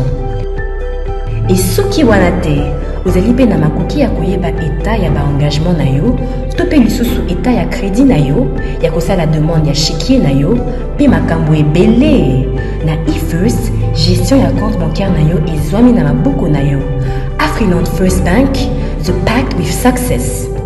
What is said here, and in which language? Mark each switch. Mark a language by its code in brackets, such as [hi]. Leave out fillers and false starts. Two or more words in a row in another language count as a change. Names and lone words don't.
[ln] Et soki wana te, ozali pe na makoki ya koyeba état ya ba engagement na yo, topé lisusu état ya crédit na yo, ya kosala demande ya chéquier na yo, pe makambo ebele. Na IFEST, gestion ya [fr] compte bancaire [ln] na yo ezwami na maboko na yo. [en] Freeland First Bank, the pact with success.